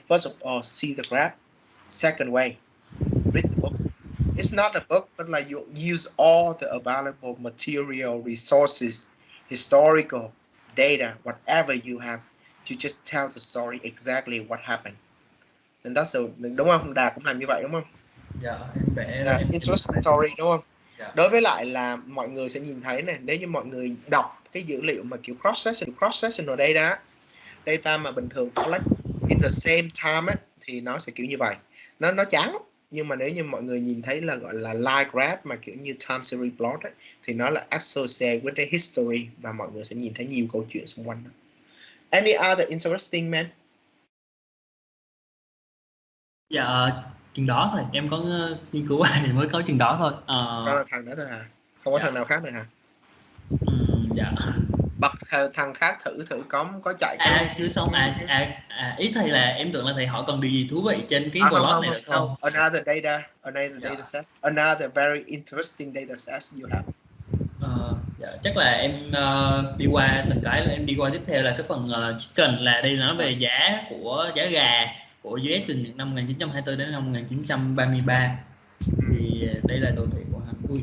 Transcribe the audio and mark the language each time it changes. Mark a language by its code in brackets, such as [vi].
[en] First of all, see the graph. Second way, read the book. It's not a book, but like you use all the available material, resources, historical data, whatever you have to just tell the story exactly what happened. And that's the, [vi] đúng không? Đạt cũng làm như vậy đúng không? Dạ, em vẽ [en] interesting story [vi] đúng không? Đối với lại là mọi người sẽ nhìn thấy này, nếu như mọi người đọc cái dữ liệu mà kiểu [en] cross-sectional data [vi] mà bình thường [en] collect in the same time [vi] ấy, thì nó sẽ kiểu như vậy, nó chán lắm. Nhưng mà nếu như mọi người nhìn thấy là gọi là [en] line graph [vi] mà kiểu như [en] time series plot [vi] ấy, thì nó là [en] associated with the history [vi] và mọi người sẽ nhìn thấy nhiều câu chuyện xung quanh đó. [en] Any other interesting man? [vi] Dạ, chừng đó thôi, em có nghiên cứu thì mới có chừng đó thôi. Có thằng đó thôi hả? Không có thằng nào khác nữa hả? Dạ. Bật thằng khác thử có chạy chưa xong ý thầy là em tưởng là thầy hỏi còn điều gì thú vị trên cái blog này được không? [en] Another data set, another very interesting data set you have. [vi] Dạ, chắc là em đi qua từng cái, em đi qua tiếp theo là cái phần chicken, là đây nói về giá gà của US từ những năm 1924 đến năm 1933. Thì đây là đồ thị của Hàn.